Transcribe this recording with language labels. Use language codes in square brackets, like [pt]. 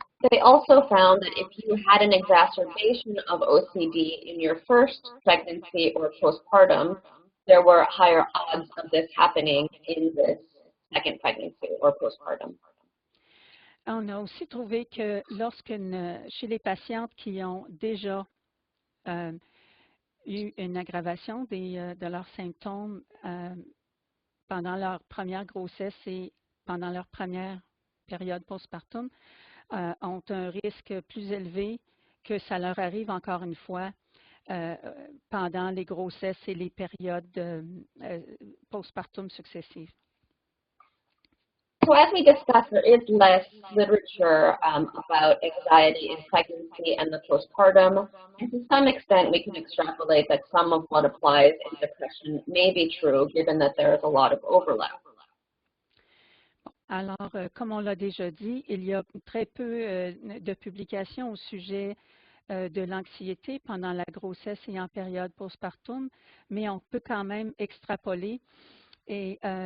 [en] They also found that if you had an exacerbation of OCD in your first pregnancy or postpartum, there were higher odds of this happening in this second pregnancy or postpartum. [fr] On a aussi trouvé que chez les patientes qui ont déjà eu une aggravation de leurs symptômes pendant leur première grossesse et pendant leur première période postpartum, ont un risque plus élevé que ça leur arrive encore une fois pendant les grossesses et les périodes postpartum successives. [en] So as we discussed, there is less literature about anxiety in pregnancy and the postpartum, and to some extent we can extrapolate that some of what applies in depression may be true, given that there is a lot of overlap. [fr] Alors, comme on l'a déjà dit, il y a très peu de publications au sujet de l'anxiété pendant la grossesse et en période postpartum, mais on peut quand même extrapoler et